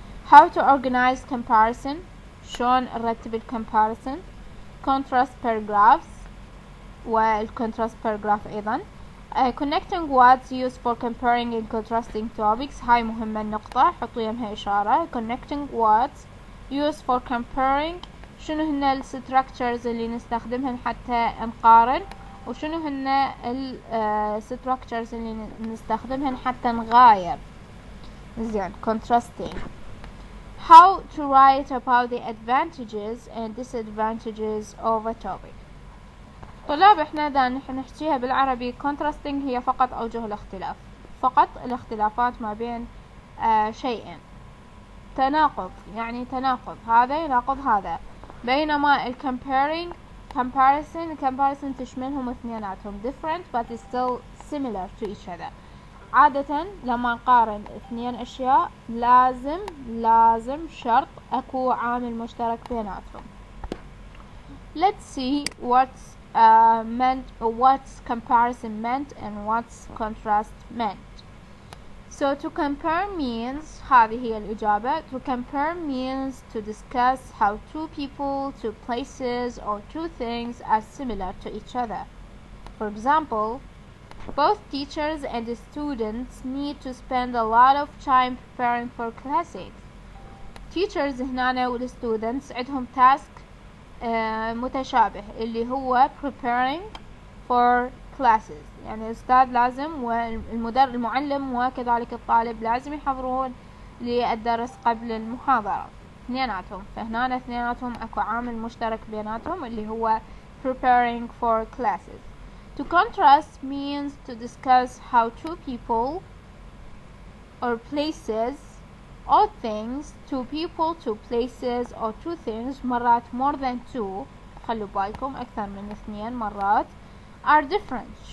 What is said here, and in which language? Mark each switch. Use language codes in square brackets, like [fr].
[en] How to organize comparison, [ar] شلون نرتب [en] الكomparison, contrast paragraphs والcontrast paragraph أيضا. Connecting words used for comparing and contrasting topics. [ar] هاي مهمة النقطة، حطوا يمها إشارة. [en] Connecting words used for comparing. [ar] شنو هن structures اللي نستخدمهن حتى نقارن، وشنو هن structures اللي نستخدمهن حتى نغاير. زين. [en] Contrasting. How to write about the advantages and disadvantages of a topic. [ar] طلاب احنا دا نحكيها بالعربي contrasting هي فقط أوجه الاختلاف، فقط الاختلافات ما بين شيئين. تناقض، يعني تناقض، هذا يناقض هذا. بينما [en] comparison [ar] تشملهم اثنيناتهم [en] different but still similar to each other. [ar] عادة لما نقارن اثنين أشياء لازم شرط أكو عامل مشترك بيناتهم. [en] Let's see what's comparison meant and what's contrast meant. So to compare means, [ar] هذه هي الإجابة. [en] To compare means to discuss how two people, two places or two things are similar to each other. For example, both teachers and the students need to spend a lot of time preparing for classes. [ar] Teachers هنا والstudents عندهم task متشابه اللي هو [en] preparing for classes، [ar] يعني الأستاذ لازم والمعلم وكذلك الطالب لازم يحضرون للدرس قبل المحاضرة اثنيناتهم. فهنا اثنيناتهم اكو عامل مشترك بيناتهم اللي هو [en] preparing for classes. To contrast means to discuss how two people or places or things, two people, two places or two things، [ar] مرات [en] more than two، [ar] خلوا بالكم أكثر من اثنين مرات، [en] are different.